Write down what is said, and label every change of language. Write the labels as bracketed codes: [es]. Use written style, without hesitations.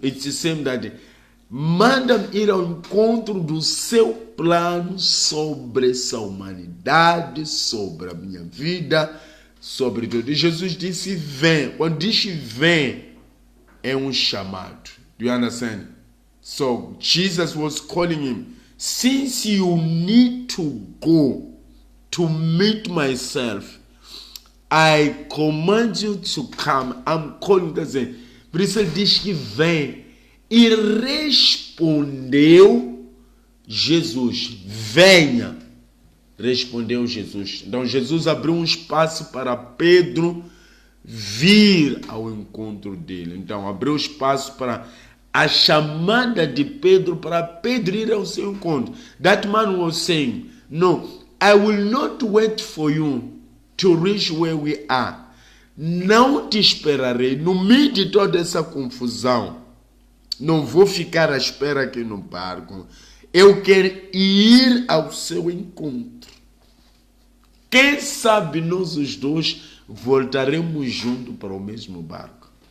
[en] It's the same that [pt] manda-me ir ao encontro do seu plano sobre essa humanidade, sobre a minha vida, sobre tudo. E Jesus disse, vem. Quando diz vem, é um chamado. [en] Do you understand? So, Jesus was calling him. Since you need to go to meet myself, I command you to come. I'm calling you. [pt] Por isso ele diz que vem. E respondeu Jesus. Venha. Respondeu Jesus. Então Jesus abriu um espaço para Pedro vir ao encontro dele. Então abriu espaço para a chamada de Pedro, para Pedro ir ao seu encontro. [en] That man was saying, no, I will not wait for you to reach where we are. [pt] Não te esperarei no meio de toda essa confusão. Não vou ficar à espera aqui no barco. Eu quero ir ao seu encontro. Quem sabe nós os dois voltaremos juntos para o mesmo barco.